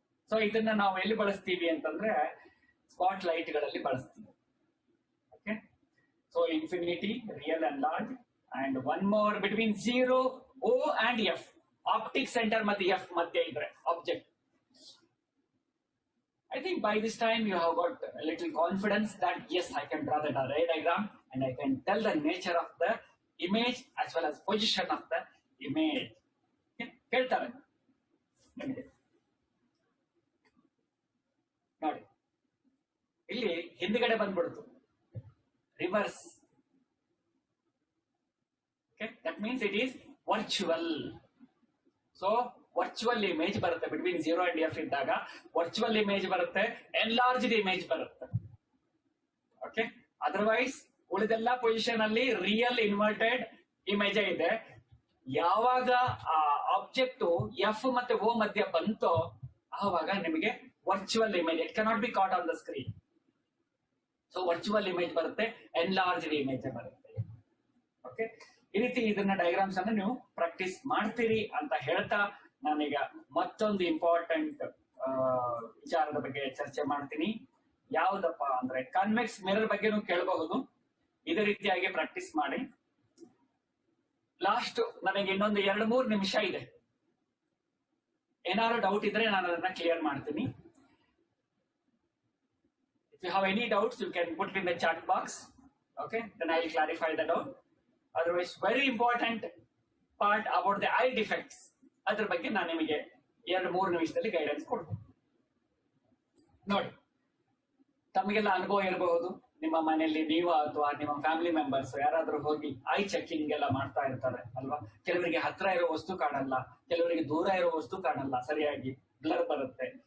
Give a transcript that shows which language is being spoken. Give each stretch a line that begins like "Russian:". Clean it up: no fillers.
Kannada: So ಇದನ್ನ ನಾವು ಎಲ್ಲಿ ಬಳಸ್ತೀವಿ ಅಂತಂದ್ರೆ ಸ್ಪಾಟ್ ಲೈಟ್ ಗಳಲ್ಲಿ ಬಳಸ್ತೀವಿ.
English: okay, so infinity, real, enlarge, and one more between 0 O and f,
Kannada: optic centre ಮತ್ತೆ f ಮಧ್ಯೆ ಇದ್ರೆ object.
English: I think by this time you have got a little confidence that yes, I can draw the ray diagram and I can tell the nature of the image as well as position of the image.
Kannada: ಕೇಳ್ತಾರೆ ನಿಮಗೆ ನೋಡಿ, ಇಲ್ಲಿ ಹಿಂದ್ಗಡೆ ಬಂದ್ಬಿಡ್ತು reverse.
English: Okay, that means it is virtual. So
Kannada: virtual image ಬರುತ್ತೆ. Between 0 and f ಇದ್ದಾಗ virtual image ಬರುತ್ತೆ, enlarged image ಬರುತ್ತೆ. ಓಕೆ, ಅದರ್ವೈಸ್ ಉಳಿದೆಲ್ಲ ಪೊಸಿಷನ್ ಅಲ್ಲಿ ರಿಯಲ್ ಇನ್ವರ್ಟೆಡ್ ಇಮೇಜ್ ಇದೆ. ಯಾವಾಗ ಆ ಆಬ್ಜೆಕ್ಟ್ ಎಫ್ ಮತ್ತೆ ಓ ಮಧ್ಯ ಬಂತೋ ಆವಾಗ ನಿಮಗೆ virtual image,
English: It cannot be caught on the screen.
Kannada: So virtual image ಬರುತ್ತೆ, ಎನ್ಲಾರ್ಜ್ಡ್ ಇಮೇಜ್ ಬರುತ್ತೆ. ಓಕೆ, ಈ ರೀತಿ ಇದನ್ನ ಡಯಾಗ್ರಾಮ್ಸ್ ಅನ್ನು ನೀವು ಪ್ರಾಕ್ಟೀಸ್ ಮಾಡ್ತೀರಿ ಅಂತ ಹೇಳ್ತಾ ನಾನೀಗ ಮತ್ತೊಂದು ಇಂಪಾರ್ಟೆಂಟ್ ವಿಚಾರದ ಬಗ್ಗೆ ಚರ್ಚೆ ಮಾಡ್ತೀನಿ. ಯಾವ್ದಪ್ಪ ಅಂದ್ರೆ ಕಾನ್ವೆಕ್ಸ್ ಮಿರರ್ ಬಗ್ಗೆನೂ ಕೇಳಬಹುದು. ಇದೇ ರೀತಿಯಾಗಿ ಪ್ರಾಕ್ಟೀಸ್ ಮಾಡಿ. ಲಾಸ್ಟ್ ನನಗೆ ಇನ್ನೊಂದು 2-3 ನಿಮಿಷ ಇದೆ. ಏನಾದ್ರು ಡೌಟ್ ಇದ್ರೆ ನಾನು ಅದನ್ನ ಕ್ಲಿಯರ್ ಮಾಡ್ತೀನಿ.
English: If you have any doubts, you can put it in the chat box. Okay, then I will clarify the doubt. Otherwise, very important part about the eye defects.
Kannada: ಅದ್ರ ಬಗ್ಗೆ ನಾನು ನಿಮಗೆ 2-3 ನಿಮಿಷದಲ್ಲಿ ಗೈಡೆನ್ಸ್ ಕೊಡ್ತೀನಿ. ನೋಡಿ, ತಮಗೆಲ್ಲ ಅನುಭವ ಇರಬಹುದು. ನಿಮ್ಮ ಮನೆಯಲ್ಲಿ ನೀವು ಅಥವಾ ನಿಮ್ಮ ಫ್ಯಾಮಿಲಿ ಮೆಂಬರ್ಸ್ ಯಾರಾದ್ರೂ ಹೋಗಿ ಐ ಚೆಕಿಂಗ್ ಎಲ್ಲ ಮಾಡ್ತಾ ಇರ್ತಾರೆ ಅಲ್ವಾ. ಕೆಲವರಿಗೆ ಹತ್ರ ಇರೋ ವಸ್ತು ಕಾಣಲ್ಲ, ಕೆಲವರಿಗೆ ದೂರ ಇರೋ ವಸ್ತು ಕಾಣಲ್ಲ, ಸರಿಯಾಗಿ ಬ್ಲರ್ ಬರುತ್ತೆ.